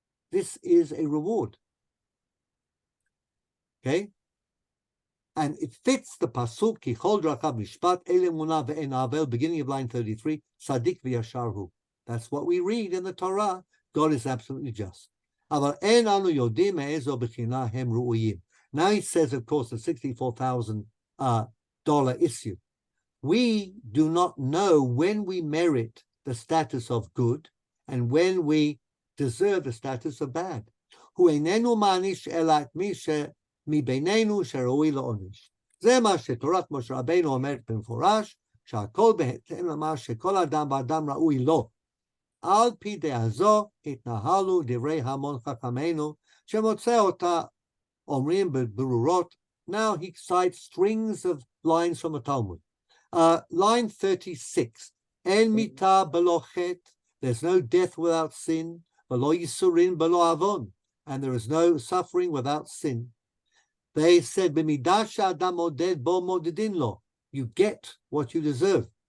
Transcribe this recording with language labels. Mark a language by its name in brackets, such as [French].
[English] This is a reward. Okay? And it fits the pasuk [Hebrew] ki chol drakav mishpat elemuna ve'en avel, [English] beginning of line 33, [Hebrew] sadik v'yasharhu. [English] That's what we read in the Torah. God is absolutely just. [Hebrew] אבל אין אנו יודעים מאיזו בחינה הם ראויים. [English] Now he says, of course, the $64,000 issue. We do not know when we merit the status of good and when we deserve the status of bad. [Hebrew] הוא איננו מעניש אלא את מי שמבינינו שראוי לעונש. זה מה שתורת משה רבינו אומרת במפורש, שהכל בהתאם למה שכל אדם ואדם ראוי לו. על פי דעה זו התנהלו דברי המון חכמינו, שמוצא אותה אומרים בברורות. [English] Now he cites strings of lines from the Talmud. Line 36, [Hebrew] אין מיתה בלא חטא, [English] there's no death without sin, [Hebrew] ולא ייסורין בלא עוון, [English] and there is no suffering without sin. They said, [Hebrew] במידה שאדם מודד בו מודדין לו, [English] you get what you deserve.